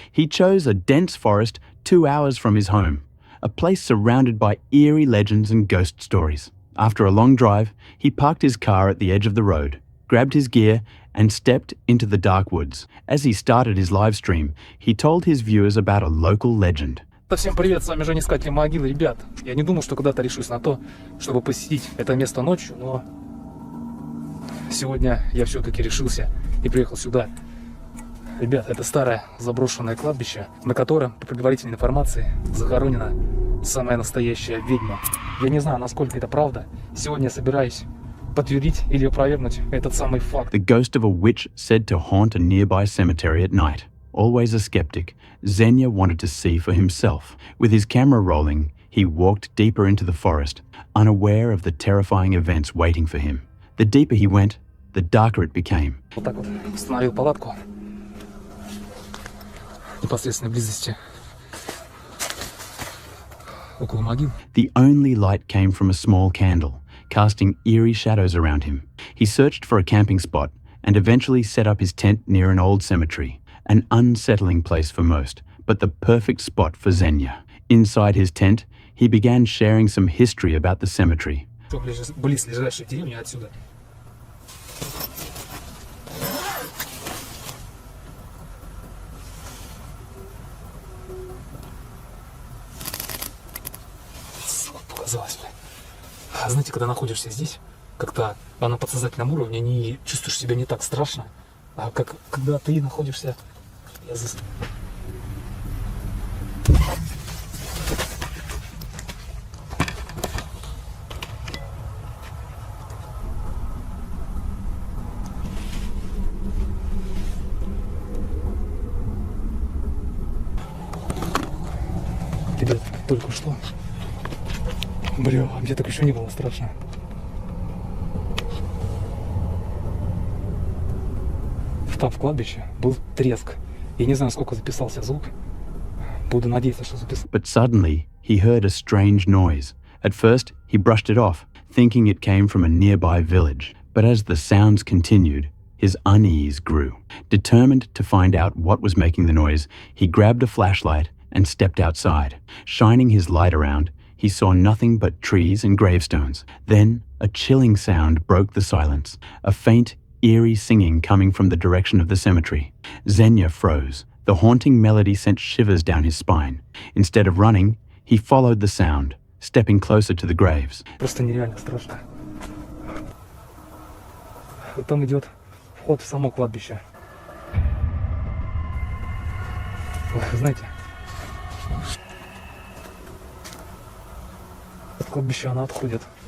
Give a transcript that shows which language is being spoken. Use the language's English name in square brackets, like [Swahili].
[English] He chose a dense forest 2 hours from his home, a place surrounded by eerie legends and ghost stories. After a long drive, he parked his car at the edge of the road, grabbed his gear, and stepped into the dark woods. As he started his live stream, he told his viewers about a local legend. [Russian] Всем привет, с вами Женя, искатель могилы. Ребят, я не думал, что когда-то решусь на то, чтобы посетить это место ночью, но сегодня я все-таки решился и приехал сюда. Ребят, это старое заброшенное кладбище, на котором, по предварительной информации, захоронена самая настоящая ведьма. Я не знаю, насколько это правда. Сегодня я собираюсь подтвердить или опровергнуть этот самый факт. [English] The ghost of a witch said to haunt a nearby cemetery at night. Always a skeptic, Zenya wanted to see for himself. With his camera rolling, he walked deeper into the forest, unaware of the terrifying events waiting for him. The deeper he went, the darker it became. [Russian] Вот так вот установил палатку в непосредственной близости около могил. [English] The only light came from a small candle, casting eerie shadows around him. He searched for a camping spot and eventually set up his tent near an old cemetery. An unsettling place for most, but the perfect spot for Zenya. Inside his tent, he began sharing some history about the cemetery. [Russian] Близлежащей деревни отсюда. Показалось, блин. Знаете, когда находишься здесь, как-то на подсознательном уровне не чувствуешь себя не так страшно, а как когда ты находишься. Ребят, только что. Бля, мне так еще не было страшно. Там в кладбище был треск. Я не знаю, сколько записался звук. Буду надеяться, что записал. [English] But suddenly, he heard a strange noise. At first, he brushed it off, thinking it came from a nearby village. But as the sounds continued, his unease grew. Determined to find out what was making the noise, he grabbed a flashlight and stepped outside. Shining his light around, he saw nothing but trees and gravestones. Then, a chilling sound broke the silence. A faint, eerie singing coming from the direction of the cemetery. Zenya froze. The haunting melody sent shivers down his spine. Instead of running, he followed the sound, stepping closer to the graves. [Russian] Просто нереально страшно. Вот там идет вход в само кладбище. Знаете, от кладбища она отходит.